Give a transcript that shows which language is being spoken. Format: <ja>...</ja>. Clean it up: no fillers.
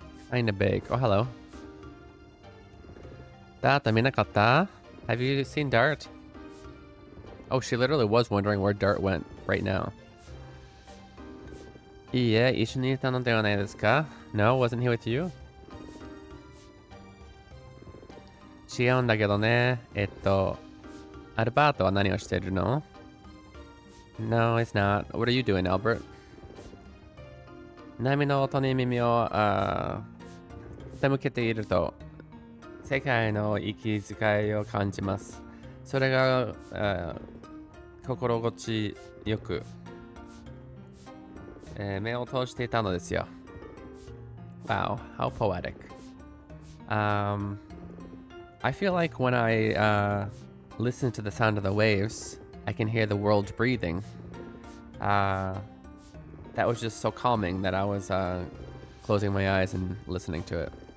<en>Kind of big. Oh, hello. Dart, minakata? Have you seen Dart? Oh, she literally was wondering where Dart went right now.</en> <ja>いいえ、一緒にいたのではないですか?</ja> <en>No, wasn't he with you?</en> <ja>違うんだけどね。アルバートは何をしてるの?</ja> <en>No, it's not. What are you doing, Albert?</en> <ja>波の音に耳を傾けていると世界の息遣いを感じます。それが心地よく目を通していたのですよ。</ja> <en>Wow, how poetic. I feel like when I listen to the sound of the waves, I can hear the world breathing. That was just so calming that I was closing my eyes and listening to it.</en>